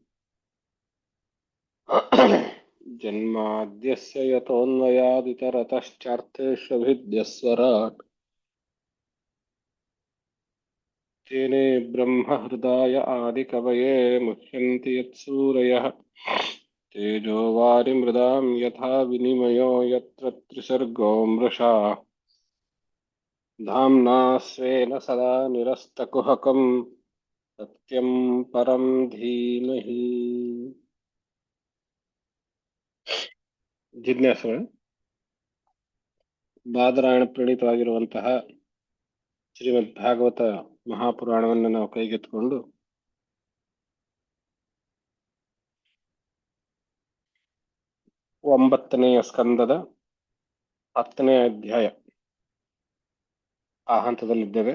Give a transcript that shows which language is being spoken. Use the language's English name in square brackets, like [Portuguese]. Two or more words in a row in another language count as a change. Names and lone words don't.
[Sanskrit] जन्माद्यस्य यतोऽन्वयादितरतश्चार्थेष्वभिद्यस्वराट् तेने ब्रह्महृदाय आदिकवये मुह्यन्ति यत्सूरयः तेजो वारिमृदां यथा विनिमयो यत्र त्रिसर्गो मृषा धाम्ना स्वेन सदा निरस्तकुहकं सत्यं परं धीमहि। [Kannada] ಜಿಜ್ಞಾಸುಗಳು ಬಾದರಾಯಣ ಪ್ರಣೀತವಾಗಿರುವಂತಹ ಶ್ರೀಮದ್ ಭಾಗವತ ಮಹಾಪುರಾಣವನ್ನು ನಾವು ಕೈಗೆತ್ತಿಕೊಂಡು 9ನೇ ಸ್ಕಂದದ 10ನೇ ಅಧ್ಯಾಯ ಆ ಹಂತದಲ್ಲಿದ್ದೇವೆ.